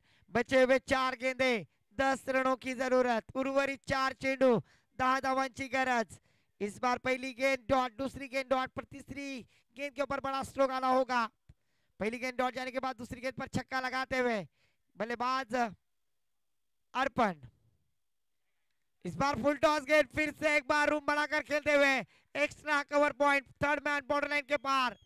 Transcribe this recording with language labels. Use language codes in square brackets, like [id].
[hi] बचे हुए 4 गेंदे 10 रनों की जरूरत। [mr] उर्वरित 4 चेंडू 10 धावांची गरज। [hi] इस बार पहली गेंद डॉट, दूसरी गेंद डॉट पर तीसरी गेंद के ऊपर बड़ा स्ट्रोक आना होगा। पहली गेंद डॉट जाने के बाद दूसरी गेंद पर छक्का लगाते हुए बल्लेबाज अर्पण। इस बार फुल टॉस गेंद, फिर से एक बार रूम बनाकर खेलते हुए extra cover point, third man border line के पार।